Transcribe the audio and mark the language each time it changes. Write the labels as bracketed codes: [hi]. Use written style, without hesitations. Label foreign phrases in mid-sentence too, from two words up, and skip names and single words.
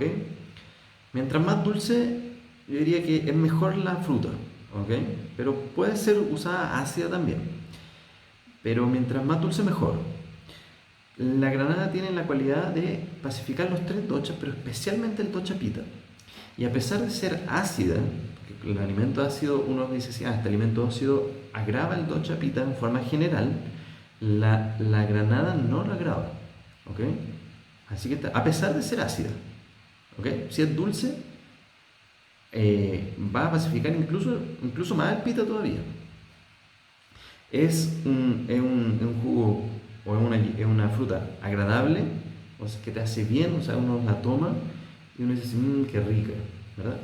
[es] Mientras más dulce, yo diría que es mejor la fruta, ¿ok? Pero puede ser usada ácida también. Pero mientras más dulce, mejor. La granada tiene la cualidad de pacificar los 3 doshas, pero especialmente el dosha pita. Y a pesar de ser ácida, porque el alimento ácido, uno dice, sí, este alimento ácido agrava el dosha pita en forma general, la granada no lo agrava, ¿ok? Así que a pesar de ser ácida, ¿ok? Si es dulce, va a pacificar incluso más el pita todavía. Es un jugo o es una fruta agradable, o sea, que te hace bien, o sea, uno la toma y uno dice, mmm, qué rica, ¿verdad?